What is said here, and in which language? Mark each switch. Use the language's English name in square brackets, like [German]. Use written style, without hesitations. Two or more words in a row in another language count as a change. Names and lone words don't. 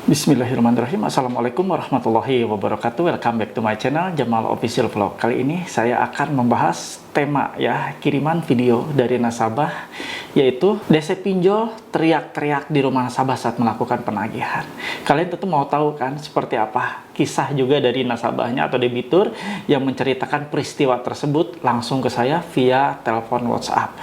[Arabic] بسم الله الرحمن الرحيم. السلام عليكم ورحمة الله وبركاته. [English] Welcome back to my channel Jamal Official Vlog. [Indonesian] Kali ini saya akan membahas tema kiriman video dari nasabah, yaitu DC pinjol teriak-teriak di rumah nasabah saat melakukan penagihan. Kalian tentu mau tahu kan seperti apa kisah juga dari nasabahnya atau debitur yang menceritakan peristiwa tersebut langsung ke saya via telepon WhatsApp.